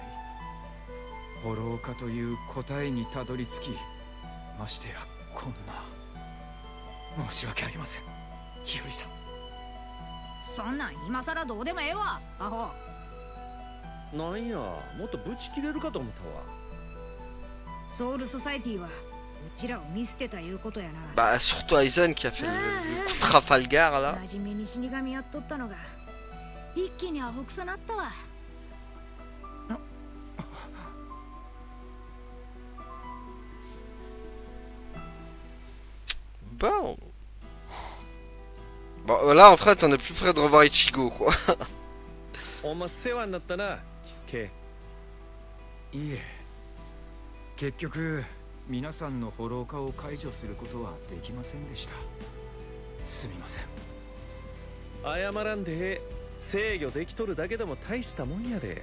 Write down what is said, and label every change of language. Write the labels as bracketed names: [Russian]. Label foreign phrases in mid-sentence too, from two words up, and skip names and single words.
[Japanese] ホロー化という答えにたどり着き、ましてやこんな。申し訳ありません、日和さん。そんなん今さらどうでもええわアホ。なんや、もっとブチ切れるかと思ったわ。ソウルソサイティはうちらを見捨てたいうことやな。 [French] Bah, surtout Aizen qui a fait le coup de Trafalgar là. [Japanese] 真面目に死神やっとったのが一気にアホくそなったわ。 [French] Bon. Bon, là en fait on est plus près de revoir Ichigo quoi. [Japanese] お前世話になったな、キスケ。いえ、結局皆さんのホロー化を解除することはできませんでした。すみません。謝らんでええ。制御できとるだけでも大したもんやで。